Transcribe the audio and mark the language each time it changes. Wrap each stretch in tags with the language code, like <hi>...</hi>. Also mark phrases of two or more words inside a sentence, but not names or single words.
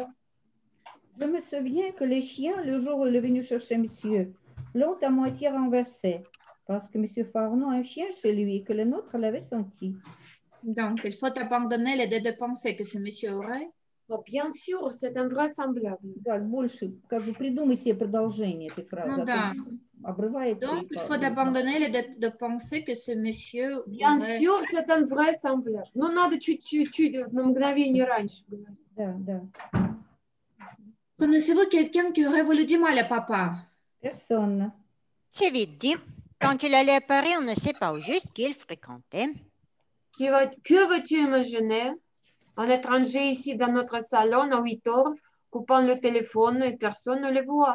<fr>Je me souviens que les chiens, le jour où il est venu chercher monsieur, l'ont à moitié renversé parce que monsieur Farnon a un chien chez lui et que le nôtre l'avait senti. Donc, il faut abandonner l'idée de penser que ce monsieur aurait. Oh, bien sûr, c'est invraisemblable.</fr> <ru>Да, больше, как бы придумай себе продолжение этой фразы. Ну А то да. обрывается</ru> <fr>Donc,</fr> <ru>и</ru> <fr>il faut abandonner l'idée de penser que ce monsieur Bien aurait. sûr, c'est invraisemblable.</fr> <ru>Ну, надо чуть-чуть, на мгновение раньше говорить. Да, да.</ru> <fr>Connaissez-vous quelqu'un qui aurait voulu du mal à papa? Personne. C'est vite dit. Quand il allait à Paris, on ne sait pas au juste qui il fréquentait. Que veux-tu imaginer? Un étranger ici dans notre salon à 8 heures, coupant le téléphone et personne ne le voit.</fr>